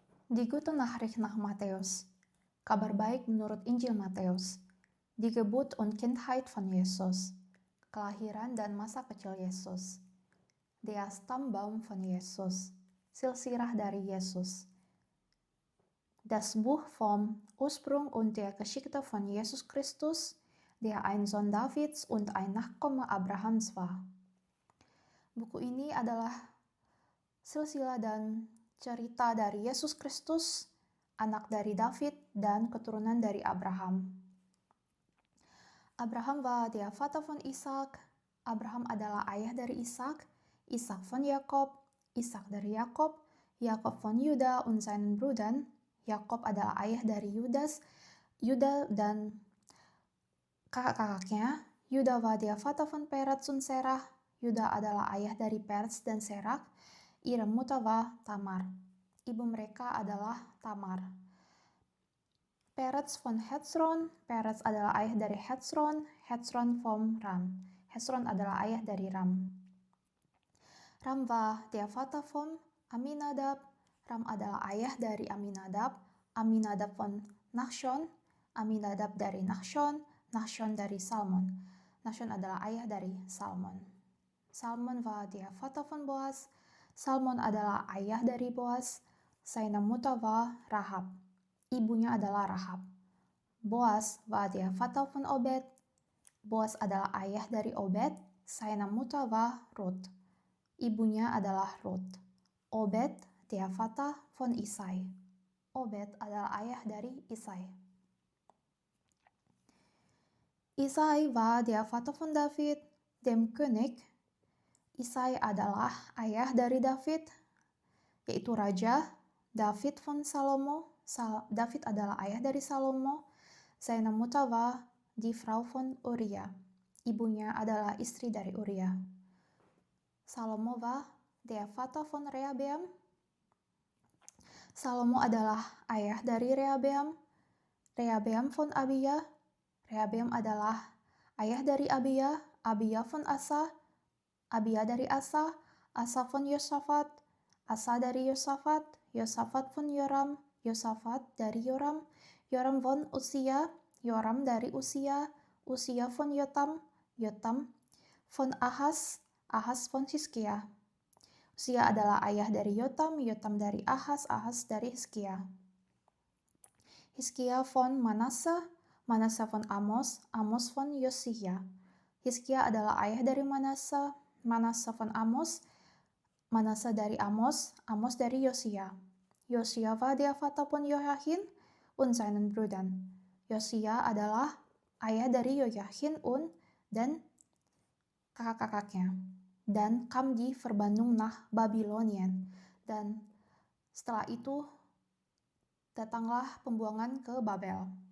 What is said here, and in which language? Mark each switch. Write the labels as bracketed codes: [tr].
[de] Die gute Nachricht nach Matthäus. [id] Kabar baik menurut Injil Matthäus. [de] Die Geburt und Kindheit von Jesus. [id] Kelahiran dan masa kecil Yesus. [de] Der Stammbaum von Jesus. [id] Silsilah dari Yesus. [de] Das Buch vom Ursprung und der Geschichte von Jesus Christus, der ein Sohn Davids und ein Nachkomme Abrahams war. [id] Buku ini adalah silsilah dan cerita dari Yesus Kristus, anak dari David dan keturunan dari Abraham. [de] Abraham war der Vater von Ishak. [id] Abraham adalah ayah dari Ishak. [de] Ishak von Jakob. [id] Ishak dari Jakob. [de] Jakob von Juda und seinen Brüdern. [id] Jakob adalah ayah dari Yuda dan kakak-kakaknya. [de] Yuda war der Vater von Peretz und Serach. [id] Yuda adalah ayah dari Peretz dan Serach. [de] Ihre Mutter war Tamar. [id] Ibu mereka adalah Tamar. [de] Peretz von Hezron. [id] Peretz adalah ayah dari Hezron. [de] Hezron von Ram. [id] Hezron adalah ayah dari Ram. [de] Ram war der Vater von Aminadab. [id] Ram adalah ayah dari Aminadab. [de] Aminadab von Nachshon. [id] Aminadab dari Nachshon. Nachshon dari Salmon. Nachshon adalah ayah dari Salmon. [de] Salmon war der Vater von Boaz. [id] Salmon adalah ayah dari Boaz. [de] Seine Mutter war Rahab. [id] Ibunya adalah Rahab. [de] Boaz war der Vater von Obed. [id] Boaz adalah ayah dari Obed. [de] Seine Mutter war Ruth. [id] Ibunya adalah Ruth. [de] Obed, der Vater von Isai. [id] Obed adalah ayah dari Isai. [de] Isai war der Vater von David, dem König. [id] Isai adalah ayah dari David, yaitu raja. [de] David von Salomo. [id] David adalah ayah dari Salomo. [de] Seine Mutter war die Frau von Uriah. [id] Ibunya adalah istri dari Uriah. [de] Salomo war der Vater von Rehabeam. [id] Salomo adalah ayah dari Rehabeam. [de] Rehabeam von Abia. [id] Rehabeam adalah ayah dari Abia. [de] Abia von Asa. [id] Abia dari Asa. [de] Asa von Yosafat. [id] Asa dari Yosafat. [de] Yosafat von Yoram. [id] Yosafat dari Yoram. [de] Yoram von Usia. [id] Yoram dari Usia. [de] Usia von Yotam. Yotam von Ahaz. Ahaz von Hizkia. [id] Usia adalah ayah dari Yotam. Yotam dari Ahaz. Ahaz dari Hizkia. [de] Hizkia von Manasseh. Manasseh von Amos. Amos von Yosia. [id] Hizkia adalah ayah dari Manasseh. [de] Manasseh von Amos. [id] Manasseh dari Amos. Amos dari Yosia. [de] Yosia war der Vater von Joachim und seinen Brüdern. [id] Yosia adalah ayah dari Joachim dan kakak-kakaknya. [de] Dan kam di Verbannung nach Babylonien. [id] Dan setelah itu datanglah pembuangan ke Babel.